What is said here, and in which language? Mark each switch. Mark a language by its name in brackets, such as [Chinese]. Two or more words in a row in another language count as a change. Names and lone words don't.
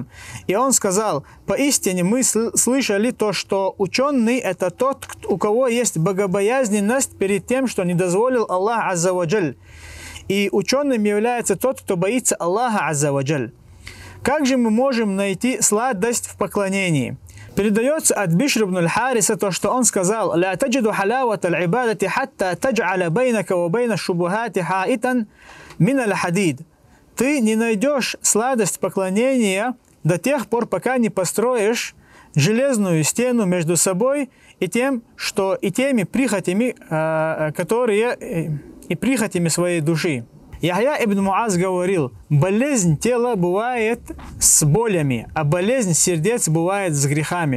[Russian] И он сказал: поистине мы слышали то, что ученый это тот, у кого есть богобоязненность перед тем, что не дозволил Аллах [Arabic] عز وجل. [Russian] И ученым является тот, кто боится Аллаха [Arabic] عز وجل. [Russian] Как же мы можем найти сладость в поклонении? Передается от Бишр ибн аль-Хариса то, что он сказал: [Arabic] «لا تجد حلاوة العبادة حتى تجعل بينك وبين الشبهات حائطا من الحديد». [Russian] Ты не найдешь сладость поклонения до тех пор, пока не построишь железную стену между собой и теми прихотями, прихотями своей души. Яхья ибн Муаз говорил: болезнь тела бывает с болями, а болезнь сердец бывает с грехами.